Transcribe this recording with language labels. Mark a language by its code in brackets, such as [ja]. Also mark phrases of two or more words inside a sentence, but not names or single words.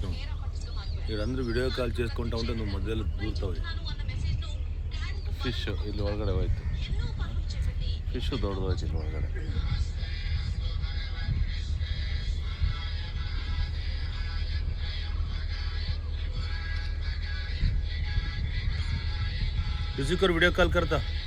[te] ఇక్కడ అందరూ వీడియో కాల్ చేసుకుంటా ఉంటే నువ్వు మధ్యలో దూరుతావు. [kn] ಫಿಶ್ ಇಲ್ಲಿ ಒಳಗಡೆ ಹೋಯ್ತು. ಫಿಶು ದೊಡ್ಡದೋಯ್ತು ಇಲ್ಲಿ ಒಳಗಡೆ. [hi] किसी को वीडियो कॉल करता.